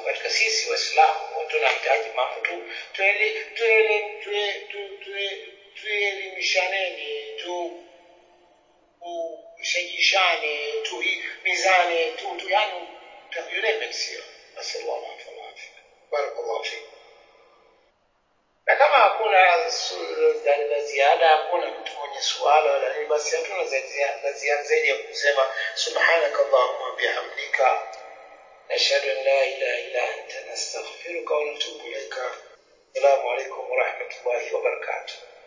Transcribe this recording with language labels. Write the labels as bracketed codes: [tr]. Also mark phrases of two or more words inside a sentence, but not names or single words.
[sw] Katika sisi Waislamu tunahitaji mambo tu tuelimishane, tushajishane, mizane, yani yule sio. [ar] صلى الله عليه وسلم. بارك الله فيك. [sw] Na kama hakuna za ziada, hakuna mtu mwenye swali wala nini, basi hatuna ziada zaidi ya kusema [ar] سبحانك اللهم وبحمدك نشهد أن لا إله إلا أنت نستغفرك ونتوب إليك. السلام عليكم ورحمة الله وبركاته.